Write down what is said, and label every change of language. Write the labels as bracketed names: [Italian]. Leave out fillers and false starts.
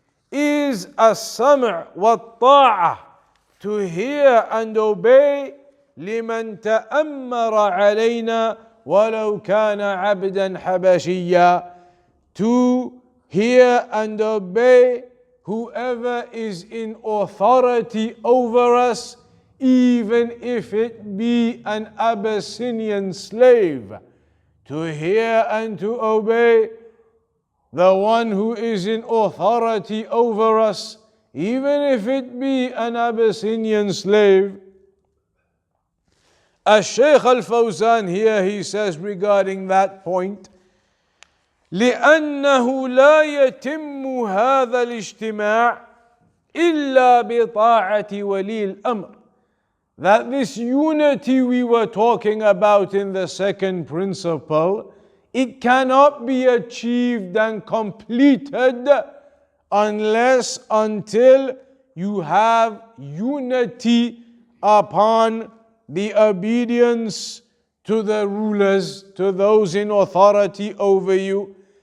[English] is as-sam' wa-ta'ah, to hear and obey [Arabic] لمن تأمر علينا ولو كان عبدا حبشيا, [English] to hear and obey whoever is in authority over us, even if it be an Abyssinian slave. To hear and to obey the one who is in authority over us, even if it be an Abyssinian slave. Shaykh al-Fawzan here, he says regarding that point, [Arabic] لأنه لا يتم هذا الاجتماع إلا بطاعة ولي الأمر. [English] That this unity we were talking about in the second principle, it cannot be achieved and completed unless until you have unity upon the obedience to the rulers, to those in authority over you.